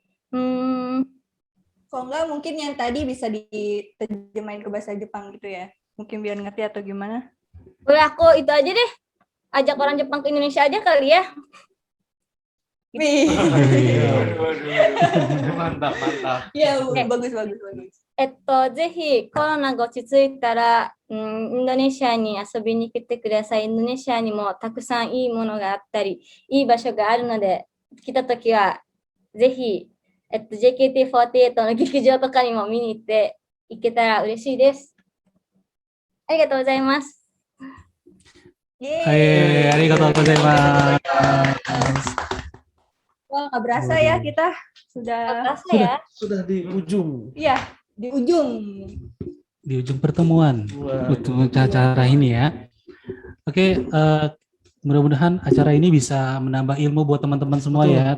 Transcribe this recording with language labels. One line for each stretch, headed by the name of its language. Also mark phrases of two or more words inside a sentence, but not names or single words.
Indonesian: kalau enggak mungkin yang tadi bisa diterjemahin ke bahasa Jepang gitu ya, mungkin biar ngerti atau gimana. Boleh aku itu aja deh, ajak orang Jepang ke Indonesia aja kali ya. Mantap. Ya, bagus.
Japanese: ぜひコロナが落ち着いたら、インドネシアに遊びに来てください。インドネシアにもたくさんいいものがあったり、いい場所があるので、来たときはぜひ、JKT48 の劇場とかにも見に行けたら嬉しいです。ありがとうございます。ありがとうございます.
Indonesian: Wah, nggak berasa ya kita sudah Sudah di ujung. Iya, di ujung. Di ujung pertemuan untuk acara ini ya. Oke, mudah-mudahan acara ini bisa menambah ilmu buat teman-teman semua ya.